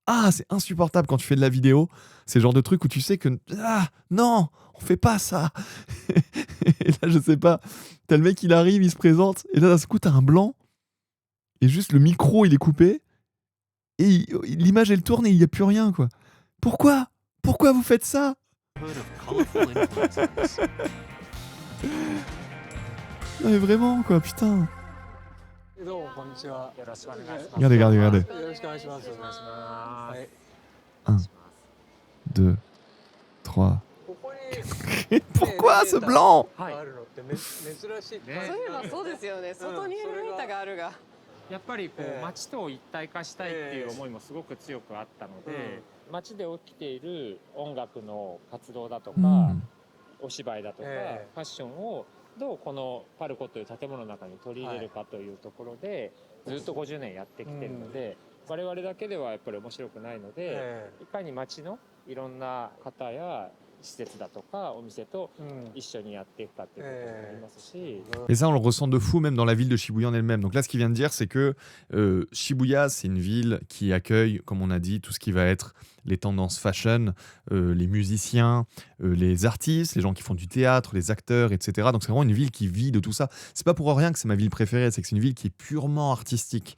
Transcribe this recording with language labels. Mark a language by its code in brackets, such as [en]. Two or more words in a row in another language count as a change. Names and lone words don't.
[fr] Ah, c'est insupportable quand tu fais de la vidéo. C'est le genre de truc où tu sais que ah non, on fait pas ça. Et là, je sais pas. T'as le mec, il arrive, il se présente, et là, d'un coup, t'as un blanc, et juste le micro, il est coupé, et l'image, elle tourne, et il y a plus rien, quoi. Pourquoi vous faites ça? [en] Hood of colorful influences. [fr] Non, mais vraiment, quoi, putain. [ja] どうもこんにちは。よろしくお願いします。 [fr] Regardez. [ja] よろしくお願いします。お願いします。はい。 2, 3. ここに [fr] Pourquoi ce blanc? [ja] あるのって珍しい。ねそういえばそうですよね。外にエレベーターがあるが。やっぱりこええう街と一体化したいっていう思いもすごく強くあったので、街で起きている音楽の活動だとか、お芝居だとか、ええファッションをどうこのパルコという建物の中に取り入れるかというところで、ずっと50年やってきてるので、我々だけではやっぱり面白くないので、えいかに街のいろんな方や施設だとかお店とえうん一緒にやっていくかっていうこともありますし、 [fr] Et ça, on le ressent de fou même dans la ville de Shibuya en elle-même. Donc là, ce qu'il vient de dire, c'est que Shibuya, c'est une ville qui accueille, comme on a dit, tout ce qui va être les tendances fashion, les musiciens, les artistes, les gens qui font du théâtre, les acteurs, etc. Donc c'est vraiment une ville qui vit de tout ça. C'est pas pour rien que c'est ma ville préférée, c'est que c'est une ville qui est purement artistique.